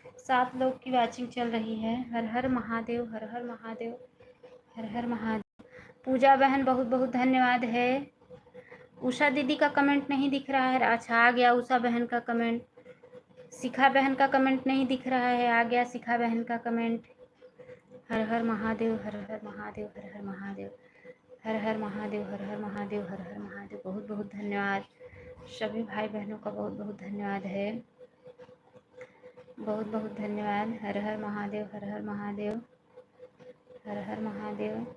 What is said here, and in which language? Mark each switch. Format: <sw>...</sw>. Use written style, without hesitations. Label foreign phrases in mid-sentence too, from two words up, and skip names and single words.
<hi>7 लोग की वाचिंग चल रही है। हर हर महादेव, हर हर महादेव, हर हर महादेव। पूजा बहन बहुत बहुत धन्यवाद है। उषा दीदी का कमेंट नहीं दिख रहा है। अच्छा, आ गया उषा बहन का कमेंट। शिखा बहन का कमेंट नहीं दिख रहा है, आ गया शिखा बहन का कमेंट। हर हर महादेव, हर हर महादेव, हर हर महादेव, हर हर महादेव, हर हर महादेव, हर हर महादेव। बहुत बहुत धन्यवाद सभी भाई बहनों का, बहुत बहुत धन्यवाद है, बहुत बहुत धन्यवाद। हर हर महादेव, हर हर महादेव, हर हर महादेव।</hi>